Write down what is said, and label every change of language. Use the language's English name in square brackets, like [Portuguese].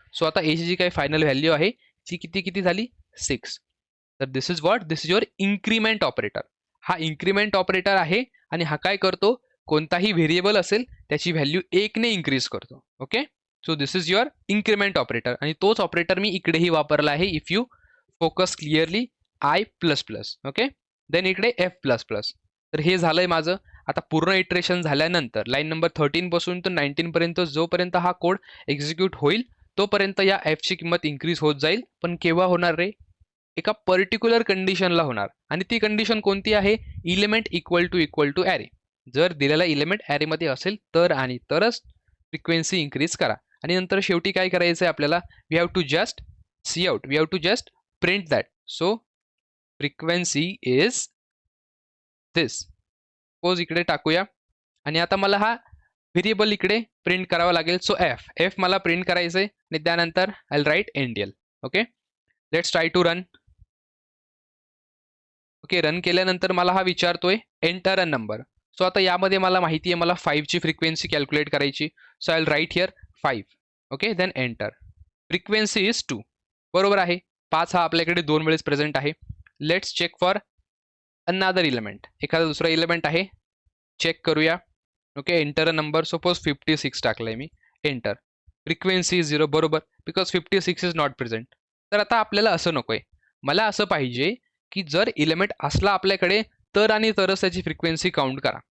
[Marathi] So आता एची जी काही फायनल व्हॅल्यू आहे ती किती झाली, 6. तर [English] This is what, this is your increment operator. [Marathi] हा इन्क्रीमेंट ऑपरेटर आहे आणि हा काय करतो, कोणताही व्हेरिएबल असेल त्याची व्हॅल्यू 1 ने इन्क्रीज करतो. Okay, [English] so this is your increment operator, [Marathi] आणि तोच ऑपरेटर मी इकडेही वापरला आहे. [English] If you focus clearly, I plus plus. [Marathi] Okay, then इकडे एफ प्लस प्लस. तर हे झालंय माझं. आता पूर्ण इटरेशन झाल्यानंतर लाईन नंबर 13 पासून तर 19 पर्यंत जोपर्यंत हा कोड एक्झिक्यूट होईल तोपर्यंत या एफची किंमत इन्क्रीज होत जाईल. पण केव्हा होणार रे, एका पर्टिक्युलर कंडिशनला होणार. आणि ती कंडिशन कोणती आहे, इलेमेंट इक्वल टू ॲरे. जर दिलेला इलेमेंट ॲरेमध्ये असेल तर आणि तरच फ्रिक्वेन्सी इन्क्रीज करा. आणि नंतर शेवटी काय करायचं आहे आपल्याला, [English] We have to just see out, we have to just print that. So frequency is this. [Marathi] Suppose इकडे टाकूया आणि आता मला हा व्हेरिएबल इकडे प्रिंट करावा लागेल. सो एफ मला प्रिंट करायचं आहे आणि त्यानंतर [English] I write endl. Okay, let's try to run. [Marathi] Okay, run केल्यानंतर मला हा विचारतोय [English] Enter a number. [Marathi] सो आता यामध्ये मला माहिती आहे मला 5ची फ्रिक्वेन्सी कॅल्क्युलेट करायची. [English] So I write here 5. Okay, then enter. Frequency is 2. [Marathi] बरोबर आहे, 5 हा आपल्याकडे 2 वेळेस प्रेझेंट आहे. [English] Let's check for another element. [Marathi] एखादा दुसरा इलेमेंट आहे, चेक करूया. Okay, enter a number. Suppose 56 टाकलंय मी, एंटर. Frequency is 0. बरोबर, [English] Because 56 is not present. [Marathi] तर आता आपल्याला असं नकोय, मला असं पाहिजे की जर इलेमेंट असला आपल्याकडे तर आणि तरच त्याची फ्रिक्वेन्सी काउंट करा.